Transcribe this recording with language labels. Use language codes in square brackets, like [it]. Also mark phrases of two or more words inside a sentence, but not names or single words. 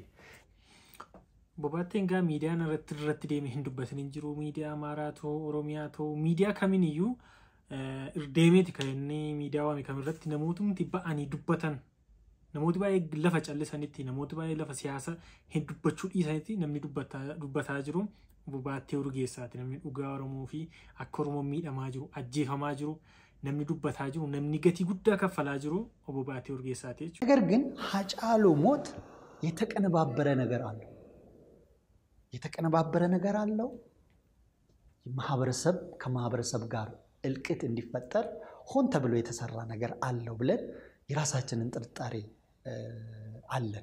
[om] Bobaatteen gaa miidiyaan irratti deemee hin dubbatin hin jiru miidiyaa Amaaraa ta'uu Oromiyaa ta'uu miidiyaa kamiiniyyuu irdeemeeti kan inni miidiyaa waame kamirratti namootni ba'anii dubbatan namooti baay'ee lafa callisanitti namooti baay'ee lafa siyaasa hin dubbachuu dhiisanitti namni dubbataa jiru Bobaattee Urgeessaati namni dhugaa Oromoo fi akka Oromoo miidhamaa jiru ajjeefamaa jiru namni dubbataa jiru namni gatii guddaa kaffalaa jiru Bobaattee Urgeessaati jechuudha. [am] ነገር ግን ሀጫሉ ሞት የተቀነባበረ ነገር አለው ማህበረሰብ ከማህበረሰብ ጋር እልቅት እንዲፈጠር ሆን ተብሎ የተሰራ ነገር አለው ብለን የራሳችንን ጥርጣሬ አለን።